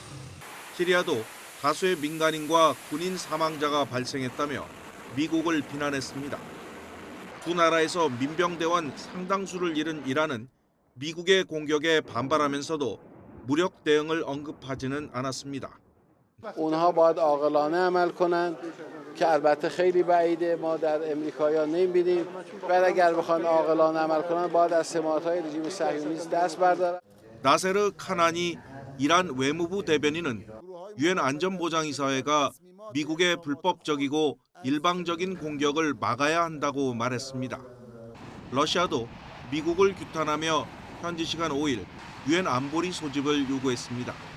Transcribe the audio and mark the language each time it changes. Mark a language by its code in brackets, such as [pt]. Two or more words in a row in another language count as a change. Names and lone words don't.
[ko] 시리아도 다수의 민간인과 군인 사망자가 발생했다며 미국을 비난했습니다. 두 나라에서 민병대원 상당수를 잃은 이란은 미국의 공격에 반발하면서도 무력 대응을 언급하지는 않았습니다. [fa] اونها باید عاقلانه عمل کنند که البته خیلی بعیده ما در امریکایی‌ها نمی‌بینیم بعد اگر بخوان عاقلانه عمل کنند باید از ثمارهای رژیم صهیونیست دست بردارند. [ko] 나세르 카나니 이란 외무부 대변인은 유엔 안전보장이사회가 미국의 불법적이고 일방적인 공격을 막아야 한다고 말했습니다. 러시아도 미국을 규탄하며 현지 시간 5일 유엔 안보리 소집을 요구했습니다.